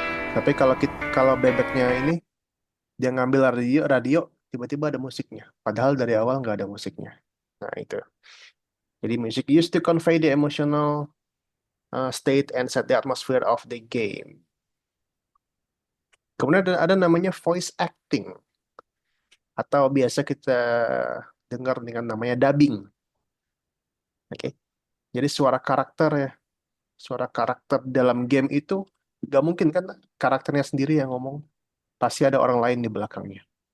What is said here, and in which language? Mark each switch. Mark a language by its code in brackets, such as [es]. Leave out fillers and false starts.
[id] tapi kalau bebeknya ini dia ngambil radio tiba-tiba ada musiknya. Padahal dari awal nggak ada musiknya. Nah, itu. [en] Jadi music used to convey the emotional state and set the atmosphere of the game. [id] Kemudian ada namanya voice acting atau biasa kita dengar dengan namanya dubbing. Oke. Jadi suara karakter dalam game itu nggak mungkin kan karakternya sendiri yang ngomong, pasti ada orang lain di belakangnya.